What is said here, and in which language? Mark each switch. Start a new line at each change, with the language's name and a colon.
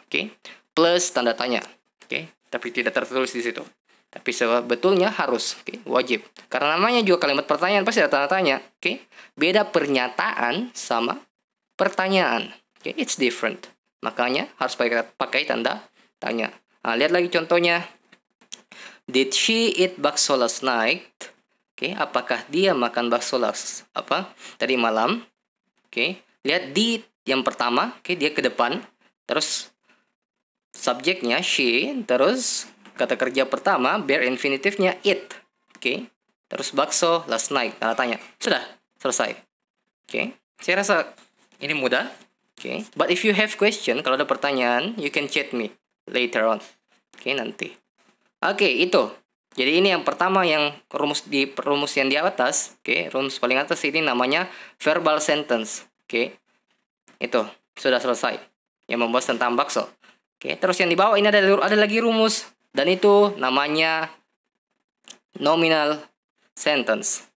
Indonesian: Oke, plus tanda tanya. Oke, tapi tidak tertulis di situ. Tapi sebetulnya harus, oke, wajib. Karena namanya juga kalimat pertanyaan pasti ada tanda tanya. Oke, beda pernyataan sama pertanyaan. Oke,
English: it's different.
Indonesian: Makanya harus pakai tanda tanya. Nah, lihat lagi contohnya.
English: Did she eat bakso last night?
Indonesian: Oke, apakah dia makan bakso tadi malam? Oke, lihat di yang pertama, oke, dia ke depan. Terus subjeknya she, terus kata kerja pertama bare infinitifnya eat. Oke, terus bakso last night, tanda tanya. Sudah, selesai. Oke, saya rasa ini mudah.
English: Oke, but if you have question,
Indonesian: kalau ada pertanyaan,
English: you can chat me later on.
Indonesian: Oke, nanti. Oke, itu. Jadi ini yang pertama yang rumus yang di atas. Oke, rumus paling atas ini namanya verbal sentence. Oke, itu sudah selesai. Yang membahas tentang bakso. Oke, terus yang di bawah ini ada lagi rumus. Dan itu namanya nominal sentence.